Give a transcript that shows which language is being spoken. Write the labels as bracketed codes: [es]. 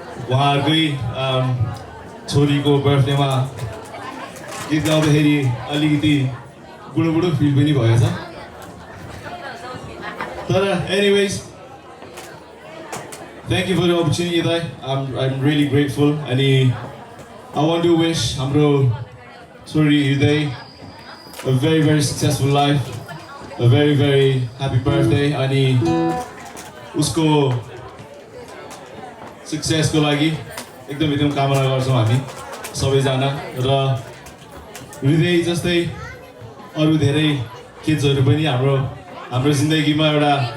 [ne] उहाँहरूकै छोरीको बर्थडेमा गीत गाउँदाखेरि अलिकति बुढो बुढो फिल पनि भएछ तर anyways [en] Thank you for the opportunity, Dai. I'm really grateful. And I want to wish [ne] हाम्रो छोरी हृदय [en] a very very successful life, a very very happy birthday. [ne] अनि उसको सक्सेसको लागि एकदम कामना गर्छौँ हामी सबैजना र हृदय जस्तै अरू धेरै किड्सहरू पनि हाम्रो जिन्दगीमा एउटा